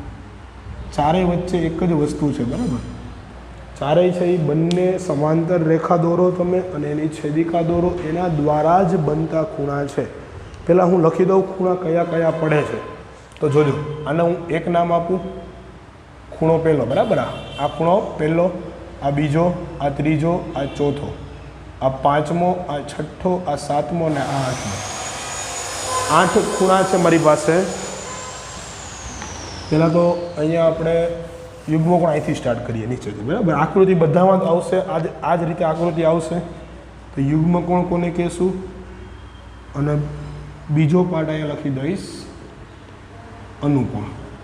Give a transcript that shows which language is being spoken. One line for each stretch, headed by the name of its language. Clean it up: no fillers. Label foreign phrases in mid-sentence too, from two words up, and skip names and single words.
Gujarati: ચારે વચ્ચે એક જ વસ્તુ છે બરાબર। ચારે છે બંને સમાંતર રેખા દોરો તમે અને એની છેદિકા દોરો એના દ્વારા જ બનતા ખૂણા છે। પહેલા હું લખી દઉં ખૂણા કયા કયા પડે છે। તો જોજો આને હું એક નામ આપું ખૂણો પહેલો બરાબર। આ ખૂણો પહેલો આ બીજો આ ત્રીજો આ ચોથો આ પાંચમો આ છઠ્ઠો આ સાતમો ને આ આઠમો। 8 ખૂણા છે મારી પાસ પહેલાં તો અહીંયા આપણે યુગ્મકોણ અહીંથી સ્ટાર્ટ કરીએ નીચેથી, બરાબર. આકૃતિ બધામાં જ આવશે, આ જ રીતે આકૃતિ આવશે. તો યુગ્મકોણ કોને કહેશું, અને બીજો પાર્ટ અહીંયા લખી દઈશ અનુકોણ.